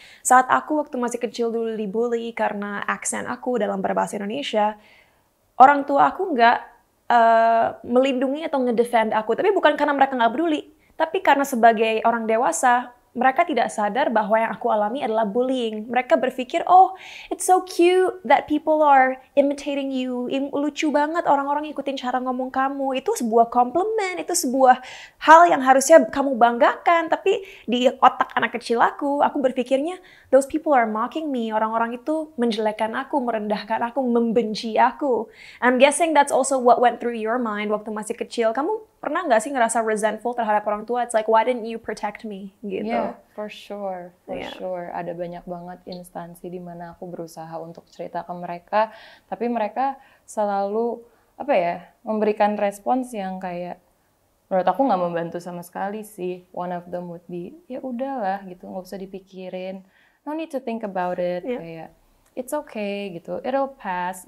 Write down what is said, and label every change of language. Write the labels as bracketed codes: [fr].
[id] Saat aku waktu masih kecil dulu dibully karena aksen aku dalam berbahasa Indonesia, orang tua aku nggak melindungi atau ngedefend aku, tapi bukan karena mereka nggak peduli, tapi karena sebagai orang dewasa, mereka tidak sadar bahwa yang aku alami adalah bullying. Mereka berpikir, [en] oh, it's so cute that people are imitating you. [id] Lucu banget orang-orang ikutin cara ngomong kamu. [en] Itu sebuah compliment, [id] itu sebuah hal yang harusnya kamu banggakan. Tapi di otak anak kecil aku berpikirnya, [en] those people are mocking me. [id] Orang-orang itu menjelekkan aku, merendahkan aku, membenci aku. [en] I'm guessing that's also what went through your mind [id] waktu masih kecil. Kamu pernah nggak sih ngerasa resentful terhadap orang tua? [en] It's like, why didn't you protect me? [id] Gitu. [en] Yeah, for sure. [id] Ada banyak banget instansi di mana aku berusaha untuk cerita ke mereka, tapi mereka selalu memberikan respons yang kayak menurut aku nggak membantu sama sekali sih. [en] One of them would be, [id] ya udahlah gitu, nggak usah dipikirin, [en] no need to think about it, kayak it's okay gitu, it'll pass.